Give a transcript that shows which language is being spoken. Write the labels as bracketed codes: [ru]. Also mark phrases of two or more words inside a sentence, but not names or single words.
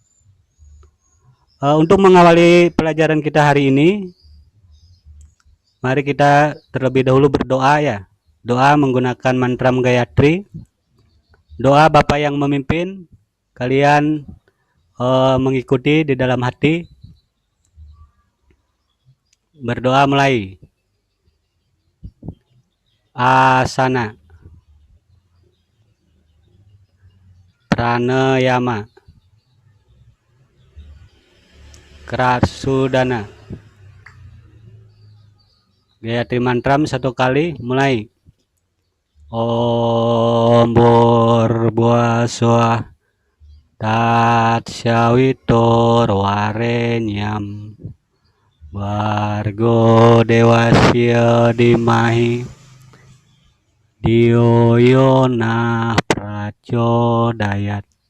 [id] Untuk mengawali pelajaran kita hari ini, mari kita terlebih dahulu berdoa ya. Doa menggunakan mantra Gayatri. Doa Bapak yang memimpin, kalian mengikuti di dalam hati. Berdoa mulai. Asana, pranayama, krasudana. Gayatri mantram satu kali, mulai. [sa] Om Bhurvaswah Tatsavitur Varenyam Bhargo Devasya Dhimahi Dhiyo Yona Prachodayat.